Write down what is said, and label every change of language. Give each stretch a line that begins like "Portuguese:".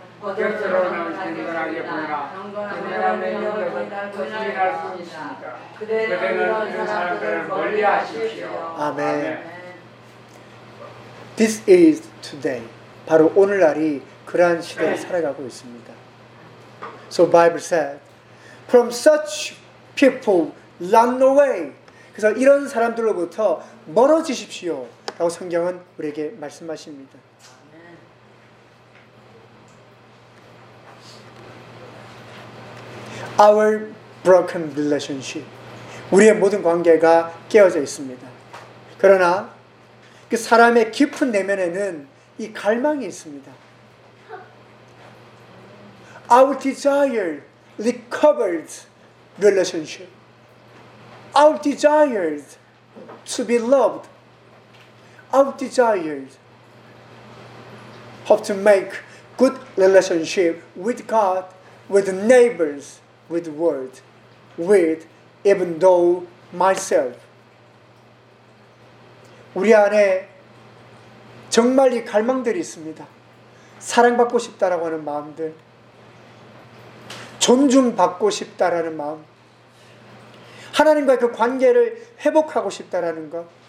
Korean: 곁으로 남기는 하게 보내라. 그대는 영원히 거주할 수 있습니다. 그대는 이런 사람들을 멀리 하십시오. 아멘.
English: This is today.
Korean: 바로 오늘날이 그러한 시대에 살아가고 있습니다.
English: So Bible said, from such people, run away.
Korean: 그래서 이런 사람들로부터 멀어지십시오. 라고 성경은 우리에게 말씀하십니다. 아멘.
English: Our broken relationship.
Korean: 우리의 모든 관계가 깨어져 있습니다. 그러나 그 사람의 깊은 내면에는 이 갈망이 있습니다.
English: Our desire recovered relationship. Our desires to be loved. Our desires have to make good relationship with God, with neighbors, with the world, with even though myself.
Korean: 우리 안에 정말 이 갈망들이 있습니다. 사랑받고 싶다라고 하는 마음들, 존중받고 싶다라는 마음, 하나님과의 그 관계를 회복하고 싶다라는 것.